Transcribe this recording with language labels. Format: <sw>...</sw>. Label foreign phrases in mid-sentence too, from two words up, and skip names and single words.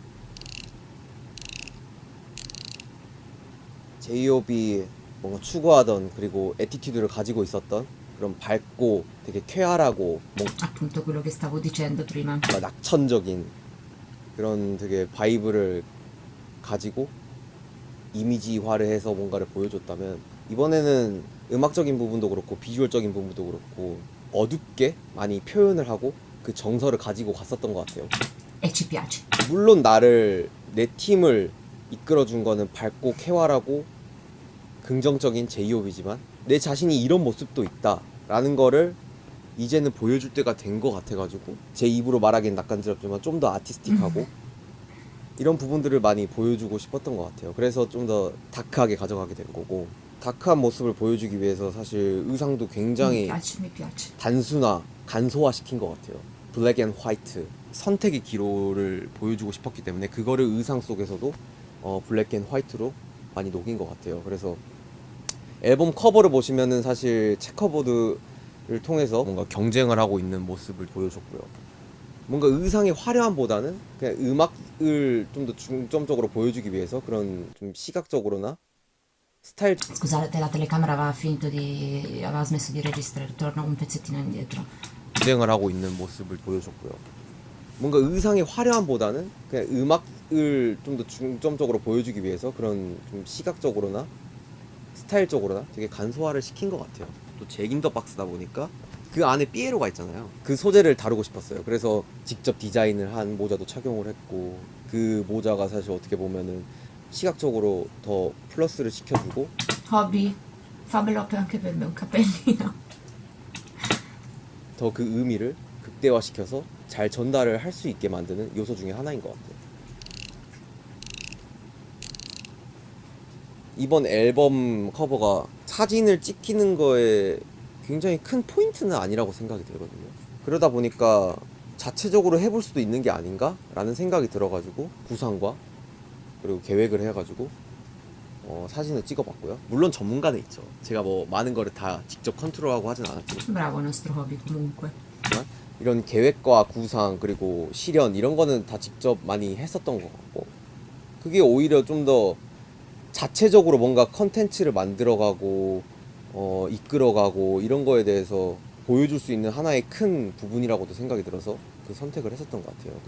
<ko>제이홉이 뭔가 추구하던, 그리고 애티튜드를 가지고 있었던 그런 밝고 되게 쾌활하고</ko> <it>Appunto quello che stavo dicendo prima.</it> <ko>뭔가 낙천적인 그런 되게 바이브를 가지고 이미지화를 해서 뭔가를 보여줬다면, 이번에는 음악적인 부분도 그렇고 비주얼적인 부분도 그렇고 어둡게 많이 표현을 하고 그 정서를 가지고 갔었던 것 같아요.</ko> <it>E ci piace.</it> <ko>물론 나를, 내 팀을 이끌어준 거는 밝고 쾌활하고 긍정적인 제이홉이지만 내 자신이 이런 모습도 있다라는 거를 이제는 보여줄 때가 된 것 같아가지고, 제 입으로 말하기는 낯간지럽지만 좀 더 아티스틱하고 이런 부분들을 많이 보여주고 싶었던 것 같아요. 그래서 좀 더 다크하게 가져가게 된 거고, 다크한 모습을 보여주기 위해서 사실 의상도</ko> <it>Mi</it> <ko>굉장히</ko> <it>piace, mi piace.</it> <ko>단순화, 간소화시킨 것 같아요.</ko> <en>black and white,</en> <ko>선택의 기로를 보여주고 싶었기 때문에 그거를 의상 속에서도 블랙 앤 화이트로 많이 녹인 것 같아요. 그래서 앨범 커버를 보시면은 사실 체커보드를 통해서 뭔가 경쟁을 하고 있는 모습을 보여줬고요. 뭔가 의상의 화려함보다는 그냥 음악을 좀 더 중점적으로 보여주기 위해서 그런 좀 시각적으로나 스타일,</ko> <it>Scusate, la telecamera aveva smesso di registrare, torno un pezzettino indietro.</it> <ko>경쟁을 하고 있는 모습을 보여줬고요. 뭔가 의상의 화려함보다는 그냥 음악을 좀 더 중점적으로 보여주기 위해서 그런 좀 시각적으로나 스타일적으로나 되게 간소화를 시킨 것 같아요. 또 잭 인 더 박스다 보니까 그 안에 삐에로가 있잖아요. 그 소재를 다루고 싶었어요. 그래서 직접 디자인을 한 모자도 착용을 했고, 그 모자가 사실 어떻게 보면은 시각적으로 더 플러스를 시켜주고,</ko> <it>Hobby, fammelo anche per me un cappellino.</it> <ko>더 그 의미를 극대화시켜서 잘 전달을 할 수 있게 만드는 요소 중에 하나인 것 같아요. 이번 앨범 커버가 사진을 찍히는 거에 굉장히 큰 포인트는 아니라고 생각이 들거든요. 그러다 보니까 자체적으로 해볼 수도 있는 게 아닌가? 라는 생각이 들어가지고 구상과 그리고 계획을 해가지고 사진을 찍어봤고요. 물론 전문가는 있죠. 제가 뭐 많은 거를 다 직접 컨트롤하고 하진 않았지만</ko> <it>Bravo il nostro hobby comunque.</it> <ko>이런 계획과 구상 그리고 실현 이런 거는 다 직접 많이 했었던 것 같고, 그게 오히려 좀 더 자체적으로 뭔가 컨텐츠를 만들어가고 이끌어가고 이런 거에 대해서 보여줄 수 있는 하나의 큰 부분이라고도 생각이 들어서 그 선택을 했었던 것 같아요.</ko>